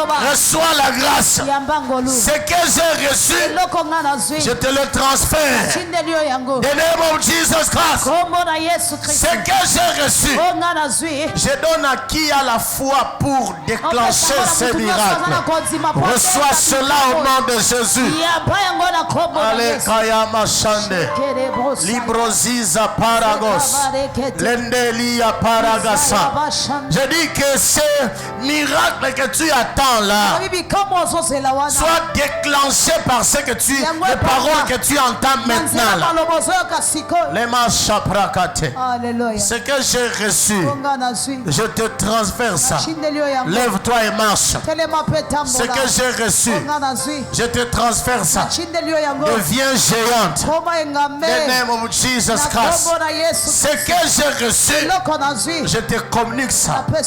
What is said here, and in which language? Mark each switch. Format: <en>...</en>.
<fr>Reçois la grâce. Ce que j'ai reçu, je te le transfère.</fr> <en>In the name of Jesus Christ.</en> <fr>Que j'ai reçu, je donne à qui a la foi pour déclencher ces miracles. Reçois cela au nom de Jésus. Allez, Kayama Shande, Libroziza Paragos, Lendelia Paragasa. Je dis que ces miracles que tu attends là soient déclenchés par ce que tu, les paroles que tu entends maintenant là. Les Machaprakate. Alléluia. Ce que j'ai reçu, je te transfère ça. Lève-toi et marche. Ce que j'ai reçu, je te transfère ça. Deviens géante.</fr> <en>In the name of Jesus Christ.</en> <fr>Ce que j'ai reçu, je te communique ça.</fr>